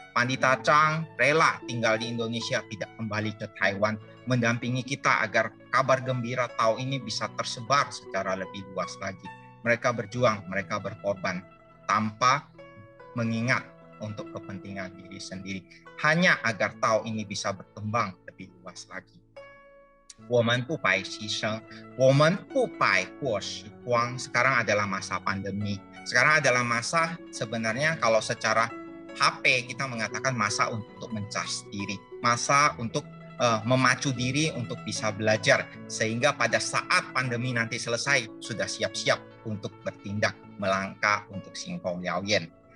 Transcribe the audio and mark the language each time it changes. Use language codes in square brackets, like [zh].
[id] Pandita Chang rela tinggal di Indonesia, tidak kembali ke Taiwan, mendampingi kita agar kabar gembira Tao ini bisa tersebar secara lebih luas lagi. Mereka berjuang, mereka berkorban tanpa mengingat untuk kepentingan diri sendiri, hanya agar Tao ini bisa berkembang lebih luas lagi. [zh] 我们不白牺牲，我们不白过时光. [id] Sekarang adalah masa pandemi. Sekarang adalah masa, sebenarnya kalau secara HP kita mengatakan masa untuk mencas diri, masa untuk memacu diri untuk bisa belajar, sehingga pada saat pandemi nanti selesai sudah siap-siap untuk bertindak, melangkah untuk Singkong Liao Yen.